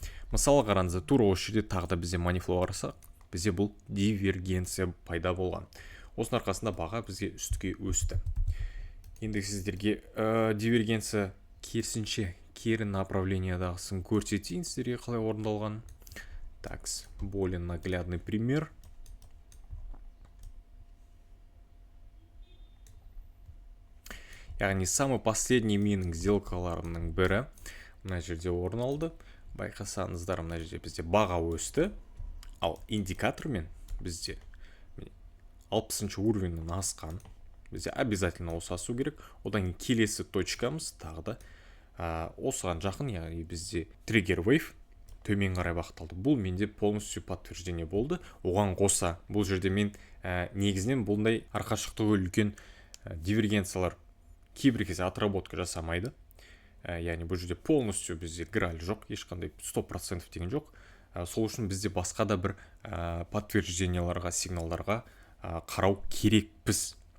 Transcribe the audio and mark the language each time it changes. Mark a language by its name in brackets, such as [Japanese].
[Kazakh] Мысалы қараңыздар, тура осы жерде тағы да бізде money flow қарасақ, бізде бұл дивергенция пайда болған. Осының арқасында баға бізге үстіге өсті. Енді сіздерге дивергенция керісінше кері направлениядағысын көрсетейін сіздерге қалай орындалған. [Russian] Так, более наглядный пример. [Kazakh] Яғни [Russian] самый последний [Kazakh] менің сделкаларымның бірі мына жерде орын алды. Байқасаңыздар, мына жерде бізде баға өсті, ал индикатормен бізде 60-шы уровеньнен асқан. Бізде обязательно осы асу керек. Одан келесі точкамыз тағы да осыған жақын, яғни бізде триггер wave төмен қарай бағытталды. Бұл менде [Russian] полностью подтверждение [Kazakh] болды. Оған қоса бұл жерде мен негізінен бұндай арқашықтығы үлкен дивергенциялар кейбір кезде отработка жасамайды. яғни бұл жерде полностью бізде граль жоқ, ешқандай 100% деген жоқ. Сол үшін бізде басқа да бір подтвержденияларға, сигналдарға қарау керекпіз.